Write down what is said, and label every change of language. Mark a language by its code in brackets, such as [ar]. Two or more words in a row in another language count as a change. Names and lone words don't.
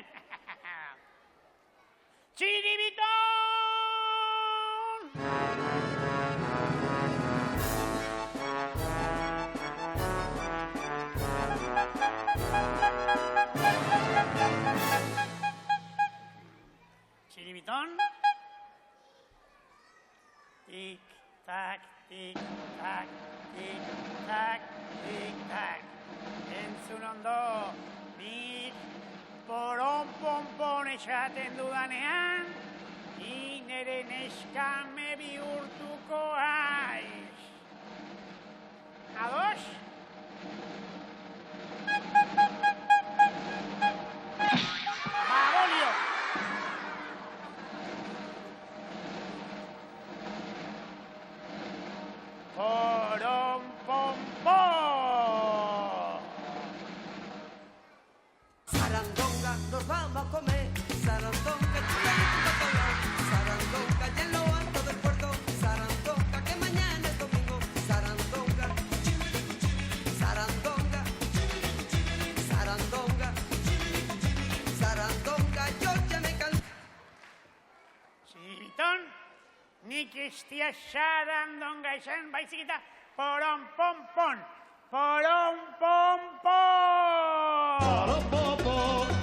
[eu] Txiribiton! Txiribiton? Tic-tac, tic-tac, tic-tac, tic-tac. Entzun ondo, nik poron-ponpon esaten dudanean, nere neskame bihurtuko aiz. Ados? Babolio! Poron-ponpon! [es] Sarandonga, nos vamos a comer. Sarandonga, Sarandonga, ya en lo alto del puerto. Sarandonga, que mañana es domingo. Sarandonga, Sarandonga, Sarandonga, Sarandonga, yo ya me cansé. [eu] Txiribiton, nik estia sarandonga esan, baizik eta poron-ponpon. Poron-ponpon!